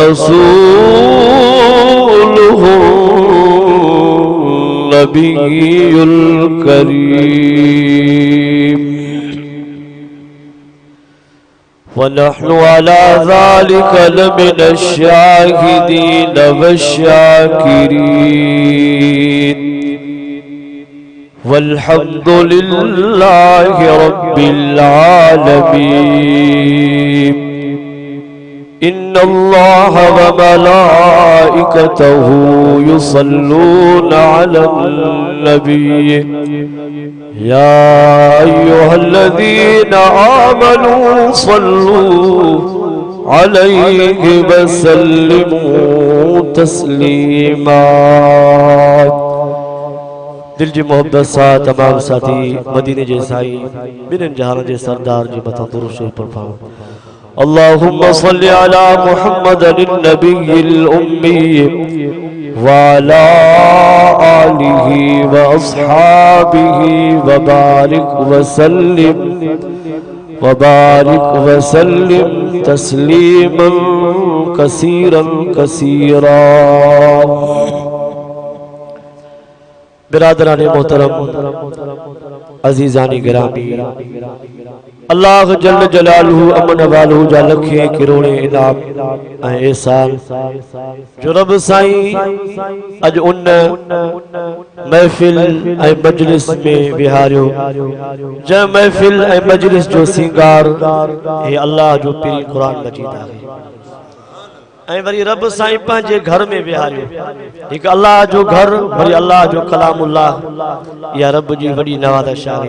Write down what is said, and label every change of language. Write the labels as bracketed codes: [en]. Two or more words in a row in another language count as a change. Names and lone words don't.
[ar] رسوله النبي الكريم ونحن على ذلك لمن الشاهدين والشاكرين والحمد لله رب العالمين. إن الله وملائكته يصلون على النبي يا أيها الذين آمنوا صلوا عليه وسلموا تسليما. [sd] दिल जी मोहब्बत सां तमाम साथी मदीने जे साईं ॿिन्हिनि जहान जे सरदार जे मथां दुरूद शरीफ़ पढ़ो। [ar] اللهم صل على محمد النبي الأمي وعلى آله وأصحابه وبارك وسلم تسليما كثيرا كثيرا. [sd] बिरादरान मोहतरम अजीजानी गिरामी अल्लाह [ar] جل جلاله [sd] अमन वालहू जा लखे किरोड़े इनाम ऐं एहसान जो रब साईं अज उन महफिल ऐं मजलिस में विहारियो जंहिं महफिल ऐं मजलिस जो सिंगार हे अल्लाह जो पीरी कुरान मजीद आहे ऐं वरी रब साईं पंहिंजे घर में विहारियो हिकु अल्लाह जो घर वरी अल्लाह जो कलामुल्लाह या रब जी वॾी नवाज़श आहे।